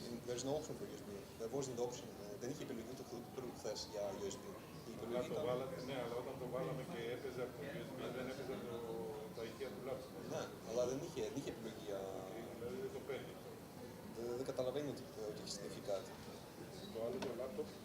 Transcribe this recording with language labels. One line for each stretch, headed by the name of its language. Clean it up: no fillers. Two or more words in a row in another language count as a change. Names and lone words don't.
English: there's no option for USB. There wasn't the option.
Greek: Δεν είχε επιλογή του χθες για USB. Η επιλογή ήταν... Ναι, αλλά όταν το βάλαμε και έπαιζε από το USB, δεν έπαιζε τα ηχεία του λάπτοπ. Ναι, αλλά δεν είχε επιλογή για... Δηλαδή δεν το παίρνει. Δεν καταλαβαίνει ότι έχει συνδεθεί κάτι. Το άλλο το λάπτοπ.